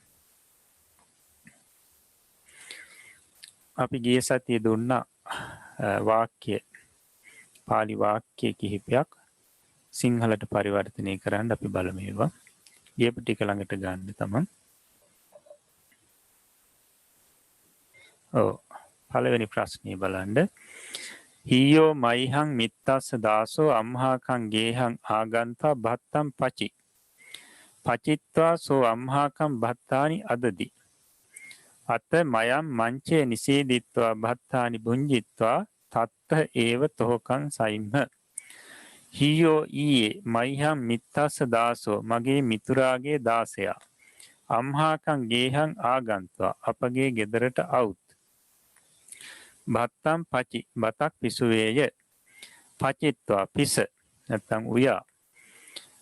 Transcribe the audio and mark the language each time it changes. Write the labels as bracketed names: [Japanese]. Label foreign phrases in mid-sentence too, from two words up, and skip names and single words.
[Sinhala] අපි ගිය සතියේ දුන්න වාක්‍ය පාලි වාක්‍ය කිහිපයක් සිංහලට පරිවර්තනය කරන්න අපි බලමු ඒවා. ලියපු ටික ළඟට ගන්න තමයි. පළවෙනි ප්‍රශ්නේ බලන්න. [Pali] හීයෝ මයිහං මිත්තස්ස දාසෝ අම්හාකං ගේහං ආගන්තා භත්තම් පචි. පචිත්වා සෝ අම්හාකං භත්තානි අදදි. අත මයම් මංචේ නිසීදිත්වා භත්තානි බුංජිත්වා තත්ත ඒව තොහකං සයිම්හ. හීයෝ ඊයේ මයිහං මිත්තස්ස දාසෝ [Sinhala] මගේ මිතුරාගේ දාසයා. [Pali] අම්හාකං ගේහං ආගන්ත්වා [Sinhala] අපගේ ගෙදරට අවුත්. [Pali] භත්තම් පචි [Sinhala] බතක් පිසුවේය. පචිත්වා පිස නැත්තම් උයා.